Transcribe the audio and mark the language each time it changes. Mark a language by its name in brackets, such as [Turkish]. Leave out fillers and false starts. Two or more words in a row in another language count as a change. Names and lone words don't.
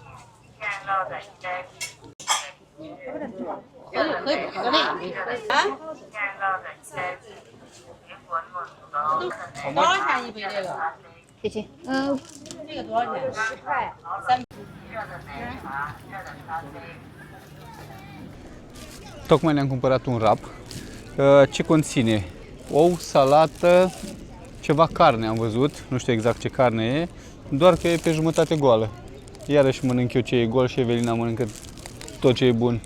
[Chinese] 干酪的山鸡，热的奶茶，干酪的山鸡，苹果糯米糕，多少钱一杯这个？谢谢。这个多少钱？10块。热的奶茶，热的咖啡。 [Romanian] Tocmai ne-am cumpărat un wrap. Ce conține? Ou, salată, ceva carne am văzut, nu știu exact ce carne e, doar că e pe jumătate goală. Iarăși mănânc eu ce e gol și Evelina mănâncă tot ce e bun.